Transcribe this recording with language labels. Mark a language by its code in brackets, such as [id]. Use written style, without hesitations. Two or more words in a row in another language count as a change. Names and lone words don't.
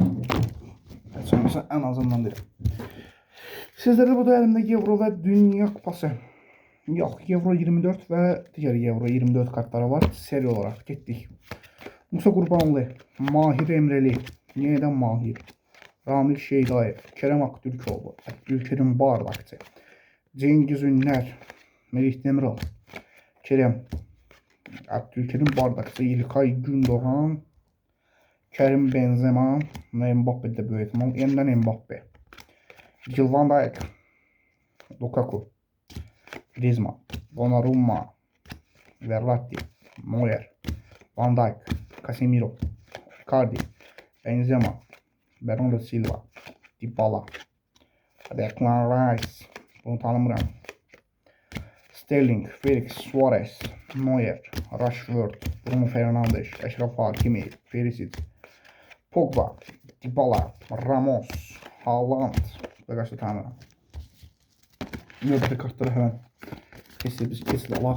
[az] Həmçinin ən azından deyirəm. Sizlərdə bu da əlimdə Euro və Dünya Kupası. Yox, Euro 24 və digər Euro 24 kartları var. Seri olaraq getdik. Musa Qurbanlı, Mahir Emreli, Yenidən Mahir, Ramil Şeydayev, Kerem Aktürkoğlu, Abdülkerim Bardakçı, Cengiz Ünlər, Melih Demiral, Kerem, Abdülkerim Bardakçı, İlkay Gündoğan, Kerim Benzema ve Mbappe de böyük ihtimal. Yeniden Mbappe, Gil van Dijk, Lukaku, Griezmann, Donnarumma, Verratti, Neuer, Van Dijk, Casemiro, Icardi, Benzema, Bernardo Silva, Dybala, Declan Rice, bunu tanımıram, Sterling, Felix, Suarez, Neuer, Rashford, Bruno Fernandes, Achraf Hakimi, Perisic, Pogba, Dybala, Ramos, Haaland və qaçda tanımıram. Növbəti kartları həmən kesil alaq.